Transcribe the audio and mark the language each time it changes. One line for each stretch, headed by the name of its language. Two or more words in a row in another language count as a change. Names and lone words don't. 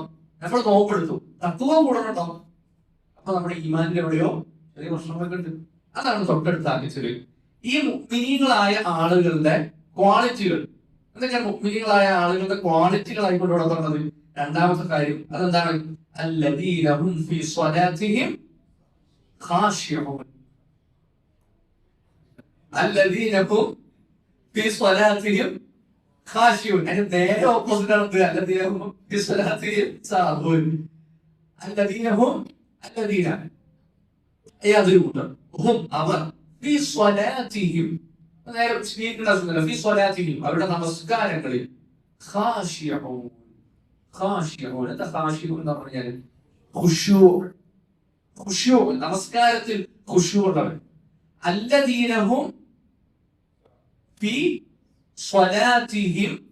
Malayalam: നമ്മൾ നോമ്പെടുത്തു, തത്വം കൂടുന്നുണ്ടോ? അപ്പൊ നമ്മുടെ ഈമാനിന്റെ എവിടെയോ ചെറിയ പ്രശ്നങ്ങളൊക്കെ ഉണ്ട്. അതാണ് തൊട്ടടുത്ത് ആക്കിച്ചത്. ഈ മുഅ്മിനീങ്ങളായ ആളുകളുടെ ക്വാളിറ്റികൾ എന്തൊക്കെയാണ്? മുഅ്മിനീങ്ങളായ ആളുകളുടെ ക്വാളിറ്റികളായിക്കൊണ്ട് ഇവിടെ പറഞ്ഞത് രണ്ടാമത്തെ കാര്യം അതെന്താണ്?
Arabic: الذين هم في صلاتهم خاشعون. الذين هم في صلاتهم خاشعون.
Malayalam: അതിന്റെ നേരെ ഓപ്പോസിറ്റ് ആണ്
Arabic: الذين هم في صلاتهم ساهون. الذين هم الذين
Malayalam: യാതൊരു കൂട്ടർ ഹും അവർ
Arabic: في صلاتهم
Malayalam: നേരെ വിശദീകരിക്കേണ്ട
Arabic: في صلاتهم
Malayalam: അവരുടെ നമസ്കാരങ്ങളിൽ
Arabic: خاشعون خاشعون
Malayalam: എന്താ ഖാശിഊൻ എന്ന് പറഞ്ഞാൽ
Arabic: خشوع خشوع
Malayalam: നമസ്കാരത്തിൽ ഖുശൂ ഉള്ളവർ
Arabic: الذين هم في صلاتهم